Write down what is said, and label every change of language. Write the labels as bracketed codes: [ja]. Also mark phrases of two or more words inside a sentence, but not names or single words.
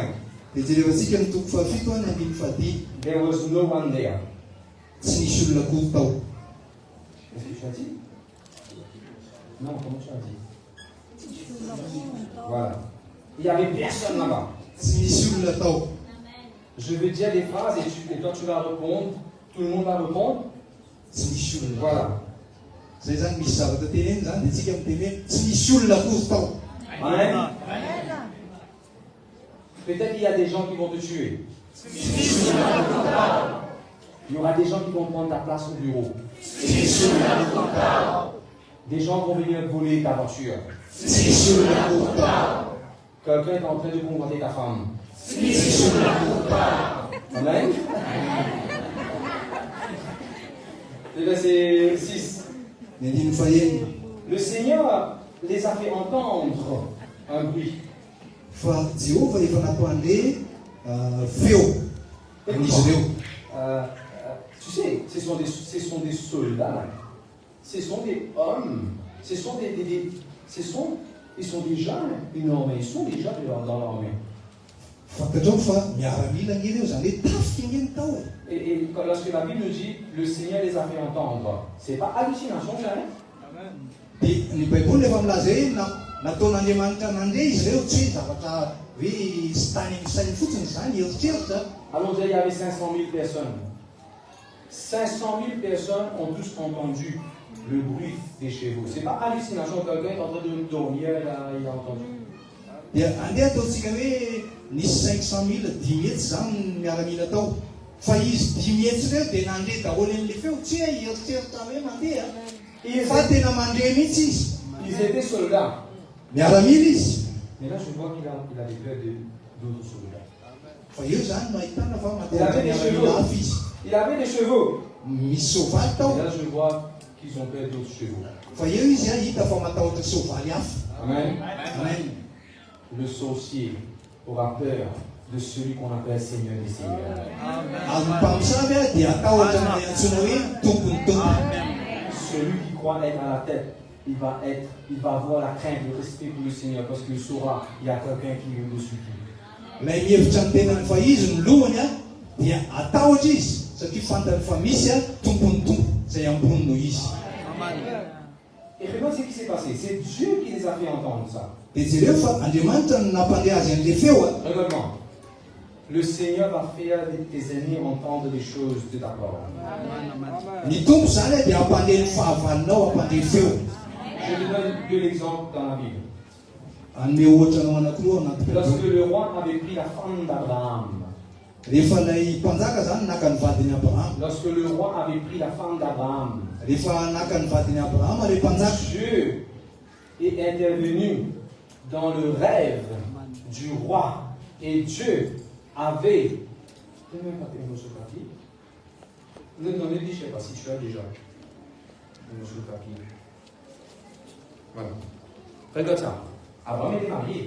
[mg] dia jerevantsika ny toko fahafito a ny andiny fahady [en] There was no one there. [mg] tsy nisy olona akory tao [fr] Qu'est-ce que tu as dit? Non, comment tu as dit? Voilà. Il n'y avait personne là-bas. [mg] tsy nisy olona tao [fr] Je vais dire des phrases et toi tu vas répondre. Tout le monde va répondre. [mg] tsy nisy olona [fr] Voilà. [mg] zay zany misy zavatra teneny zany dia tsika miteny hoe tsy nisy olona akory tao [fr] Amen. Peut-être qu'il y a des gens qui vont te tuer. Il y aura des gens qui vont prendre ta place au bureau. Des gens vont venir voler ta voiture. Quelqu'un est en train de convoiter ta femme. Amen. Le verset 6. [mg] ny andiny faheny [fr] Le Seigneur les a fait entendre un bruit. [mg] fa Jehova efa nampandeha feo amin'izy ireo [fr] Tu sais, ce sont des soldats, ce sont des hommes, ils sont déjà énormes, ils sont déjà dans l'armée. [mg] fantatrao fa miaramila ny ireo zany hoe tafika ingeny tao e [fr] Et lorsque la Bible nous dit, le Seigneur les a fait entendre, c'est pas hallucination, ça, hein? [mg] dia ny baiboly efa milaza hoe nataon'Andriamanitra nandre izy ireo tsy hoe zavatra hoe sy tany amin'ny sainy fotsiny zany eritreritra. [fr] Allons dire, il y avait 500 000 personnes. 500 000 personnes ont tous entendu le bruit des chevaux. C'est pas hallucination, quelqu'un est en train de dormir, il a entendu. [mg] Dia andeha ataontsika hoe nisy 500 000 dimy hetsy zany miaramila tao. Fa izy dimy hetsy ireo dia nandre daholo an'le feo tsy hoe eritreritra hoe mandeha. Fa tena mandre mihitsy izy. [fr] Ils étaient soldats. [mg] Miaramila izy. [fr] Mais là, je vois qu'il a des peurs d'autres soldats. [mg] Fa io zany no ahitana fa [fr] Il avait des [mg] miaramila [fr] chevaux. [mg] hafa izy. [fr] Il avait des chevaux. [mg] Misy sovaly tao. [fr] Et là, je vois qu'ils ont peur d'autres chevaux. [mg] Fa eo izy hita fa matahotra sovaly hafa. [fr] Amen. Amen. Le sorcier aura peur de celui qu'on appelle Seigneur des Seigneurs. [mg] Amin'ny mpamosavy dia atahotra ny antsoina hoe tompony tompony. [fr] Celui qui croit être à la tête, il va avoir la crainte, le respect pour le Seigneur parce qu'il saura qu'il y a quelqu'un qui est au-dessus de lui. [mg] Lay mihevitra ny tenany fa izy ny lohany dia atahotra izy satria fantany fa misy tompony tompo izay ambony no izy. [fr] Et regarde ce qui s'est passé. C'est Dieu qui les a fait entendre ça. [mg] Dia jereo fa Andriamanitra no nampandre azy an'le feo. [fr] Regarde-moi. Le Seigneur va faire tes ennemis entendre des choses de ta part. [mg] Ny tompo zany dia ampandre ny fahavalinao ampandre ny feo. [fr] Je te donne deux exemples dans la Bible. [mg] Anome ohatra anao anankiroa anaty [fr] Lorsque [mg] Bible. [fr] le roi avait pris la femme d'Abraham, [mg] Rehefa lay mpanjaka zany naka ny vadiny Abraham. [fr] lorsque le roi avait pris la femme d'Abraham, [mg] Rehefa naka ny vadiny Abraham le mpanjaka. [fr] Dieu est intervenu dans le rêve du roi et Dieu avait. Ne même pas tes morceaux de papier. Non, ne dis, je ne sais pas si tu as déjà un morceau de papier. Voilà. Regarde ça. Abraham était marié.